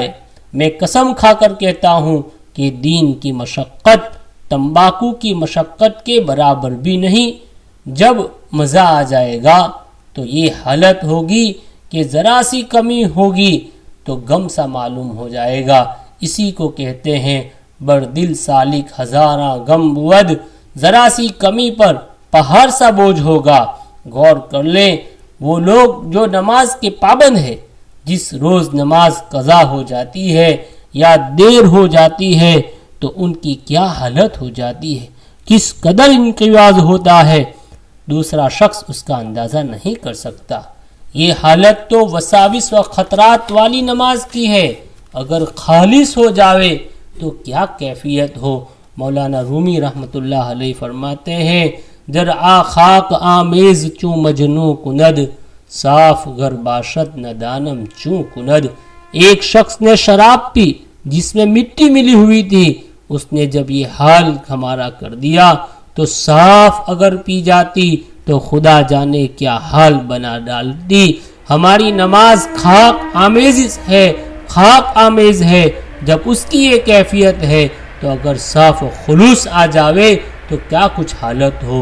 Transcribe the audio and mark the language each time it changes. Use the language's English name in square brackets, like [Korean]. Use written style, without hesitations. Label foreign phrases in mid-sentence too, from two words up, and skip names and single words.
[Urdu] میں قسم کھا کر کہتا ہوں کہ دین کی مشقت تمباکو کی مشقت کے برابر بھی نہیں۔ جب مزہ آ جائے گا تو یہ حالت ہوگی کہ ذرا سی کمی ہوگی تو غم سا معلوم ہو جائے گا۔ اسی کو کہتے ہیں [Persian] بر دل سالک ہزاراں غم بود، [Urdu] ذرا سی کمی پر پہاڑ سا بوجھ ہوگا۔ غور کر لیں، وہ لوگ جو نماز کے پابند ہے، جس روز نماز قضا ہو جاتی ہے یا دیر ہو جاتی ہے تو ان کی کیا حالت ہو جاتی ہے، کس قدر انقباض ہوتا ہے، دوسرا شخص اس کا اندازہ نہیں کر سکتا۔ یہ حالت تو وساوس و خطرات والی نماز کی ہے، اگر خالص ہو جاوے تو کیا کیفیت ہو۔ مولانا رومی رحمۃ اللہ علیہ فرماتے ہیں، [Persian] در آ خاک آمیز چوں مجنوں کند، صاف گر باشد ندانم چوں کند۔ [Urdu] ایک شخص نے شراب پی جس میں مٹی ملی ہوئی تھی، اس نے جب یہ حال ہمارا کر دیا تو صاف اگر پی جاتی تو خدا جانے کیا حال بنا ڈالتی۔ ہماری نماز خاک آمیز ہے، جب اس کی یہ کیفیت ہے تو اگر صاف و خلوص آ جاوے تو کیا کچھ حالت ہو۔